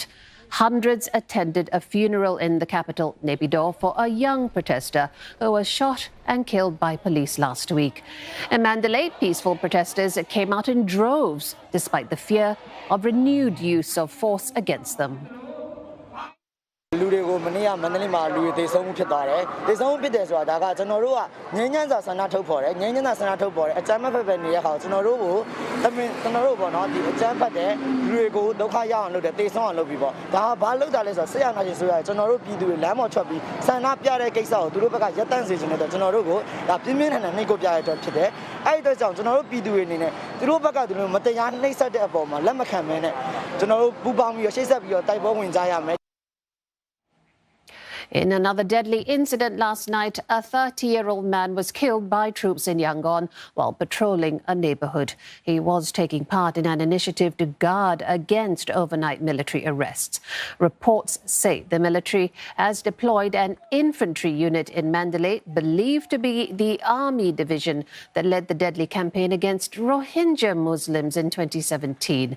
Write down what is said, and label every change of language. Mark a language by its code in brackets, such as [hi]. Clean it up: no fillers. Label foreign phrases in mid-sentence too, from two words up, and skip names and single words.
[en] Hundreds attended a funeral in the capital, Naypyidaw, for a young protester who was shot and killed by police last week. In Mandalay, peaceful protesters came out in droves, despite the fear of renewed use of force against them. [my] လူတွေကိုမနေ့ကမန္တလေးမှာလူတွေသေဆုံးမှုဖြစ်သွားတယ်။သေဆုံးမှုဖြစ်တယ်ဆိုတာဒါကကျွန်တော်တို့ကငြိမ်းချမ်းစွာဆန္ဒထုတ်ဖော်တယ်။ငြိမ်းချမ်းစွာဆန္ဒထုတ်ဖော်တယ်။အ ကြမ်းမဲ့ဖက်ဖက်နေတဲ့ခါကျွန်တော်တို့ကိုပေါ့နော်ဒီအကြမ်းဖက်တဲ့လူတွေကိုဒုက္ခရောက်အောင်လုပ်တယ်သေဆုံးအောင်လုပ်ပြီးပေါ့။ဒါကဘာလုပ်တာလဲဆိုတော့ဆရာနာရှင်ဆိုရကျွန်တော်တို့ပြည်သူတွေလမ်းပေါ်ထွက်ပြီးဆန္ဒပြတဲ့ကိစ္စကိုသူတို့ဘက်ကရပ်တန့်စေချင်တဲ့အတွက်ကျွန်တော်တို့ကိုဒါပြင်းပြင်းထန်ထန်နှိပ်ကွပ်ပြရတဲ့အတွက်ဖြစ်တယ်။အဲ့ဒီအတွက်ကြောင့်ကျွန်တော်တို့ပြည်သူတွေအနေနဲ့သူတို့ဘက်ကသူတို့မတရားနှိပ်စက်တဲ့အပေါ်မှာလက်မခံမဲနဲ့ကျွန်တော်တို့ပူပေါင်းပြီးတော့ရှေ့ဆက်ပြီးတော့တိုက်ပွဲဝင်ကြရမယ် [en] In another deadly incident last night, a 30-year-old man was killed by troops in Yangon while patrolling a neighbourhood. He was taking part in an initiative to guard against overnight military arrests. Reports say the military has deployed an infantry unit in Mandalay, believed to be the army division that led the deadly campaign against Rohingya Muslims in 2017.